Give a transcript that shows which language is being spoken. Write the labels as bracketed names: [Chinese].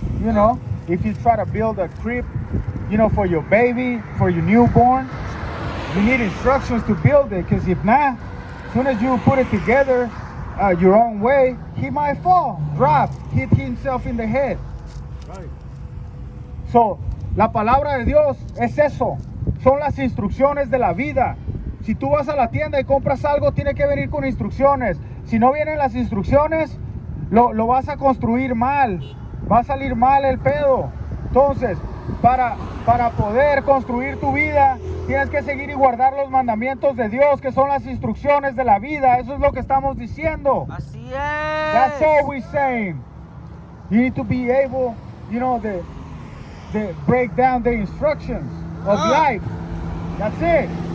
[English] You know, if you try to build a crib, you know, for your baby, for your newborn, you need instructions to build it. Because if not, as soon as you put it together your own way, he might fall, drop, hit himself in the head. Right. [Spanish] So, la palabra de Dios es eso. Son las instrucciones de la vida. Si tú vas a la tienda y compras algo, tiene que venir con instrucciones. Si no vienen las instrucciones, lo vas a construir mal. Va a salir mal el pedo. Entonces, para poder construir tu vida, tienes que seguir y guardar los mandamientos de Dios, que son las instrucciones de la vida. Eso es lo que estamos diciendo. Así es. [English] That's all we're saying. You need to be able, you know, the break down the instructions of life. That's it.